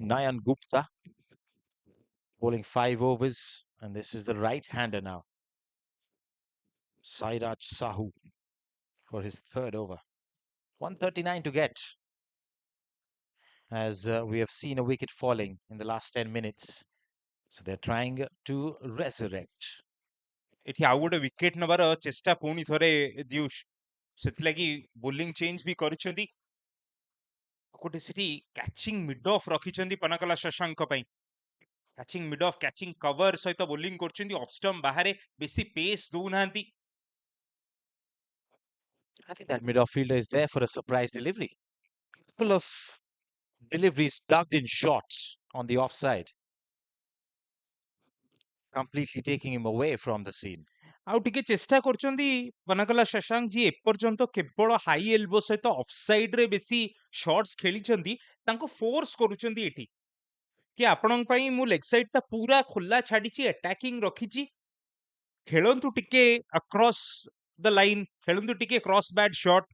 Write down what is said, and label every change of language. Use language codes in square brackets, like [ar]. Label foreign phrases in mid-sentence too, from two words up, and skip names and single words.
[en] Nayan Gupta bowling 5 overs, and this is the right-hander now. Sairaj Sahu for his 3rd over. 139 to get, as we have seen a wicket falling in the last 10 minutes. So they're trying to resurrect. [or] ଏଠି ଆଉ ଗୋଟେ ୱିକେଟ୍ ନେବାର ଚେଷ୍ଟା ପୁଣି ଥରେ ଦିୟୁଷ, ସେଥିଲାଗି [en] bowling change [or] ବି କରିଛନ୍ତି। ଗୋଟେ ସେଠି [en] catching mid off [or] ରଖିଛନ୍ତି ପନାକଲା ଶଶାଙ୍କ ପାଇଁ। [en] catching mid off, catching cover [or] ସହିତ ବୋଲିଂ କରୁଛନ୍ତି। [en] off stump [or] ବାହାରେ ବେଶୀ ପେସ୍ ଦଉନାହାନ୍ତି। [en] I think that mid-off fielder is there for a surprise delivery. Couple of deliveries ducked in shots on the offside, completely taking him away from the scene. [or] ଆଉ ଟିକେ ଚେଷ୍ଟା କରୁଛନ୍ତି ପନାକଲା ଶଶାଙ୍କ, ଯିଏ ଏପର୍ଯ୍ୟନ୍ତ କେବଳ [en] high elbow [or] ସହିତ ଅଫସାଇଡରେ ବେଶୀ ସଟ୍ସ ଖେଳିଛନ୍ତି, ତାଙ୍କୁ ଫୋର୍ସ କରୁଛନ୍ତି ଏଠି କି ଆପଣଙ୍କ ପାଇଁ ମୁଁ [en] leg side [or] ଟା ପୁରା ଖୋଲା ଛାଡିଛି, ଆଟାକିଂ ରଖିଛି, ଖେଳନ୍ତୁ ଟିକେ [en] across the line, [or] ଖେଳନ୍ତୁ ଟିକେ [en] cross bat shot.